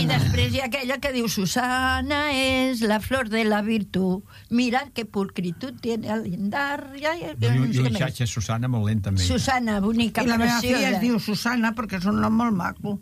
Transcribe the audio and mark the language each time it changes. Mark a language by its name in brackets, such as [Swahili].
[Catalan] I després hi ha aquella que diu Susana és la flor de la virtut. [Spanish] Mira que pulcritud tiene al lindar. [Catalan] Jo hi xatxa Susana molt lentament. Susana, bonica, preciosa. I la meva filla es diu Susana perquè és un nom molt maco.